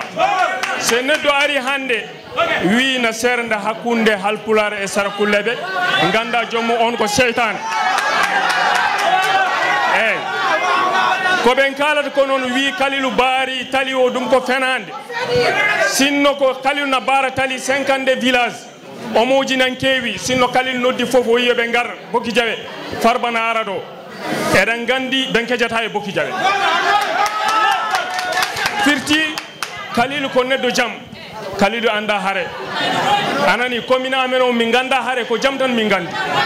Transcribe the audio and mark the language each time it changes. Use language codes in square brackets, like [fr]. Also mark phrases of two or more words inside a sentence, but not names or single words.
[ff] So neɗɗo ari hande wi na serde hakkunde halpular e sarakulleɓe ganda jommu on ko seytane. Eyyi ko ɓen kalata ko noon wi Kalilu baari tali o ɗum ko fenande. Sinno ko Kalilu na baara tali 50 village omoji nan keewi. Sinno Kalilu noddi fof o yiya ɓe gar Bokki Jaɓe Farba na ara ɗo. Eɗen gandi ɓen kejata e Bokki Jaɓe. Firti Kalilu ko neɗɗo jam. Kalilu anda hare. Anani commune amen o min ganda hare ko jam tan min gandi.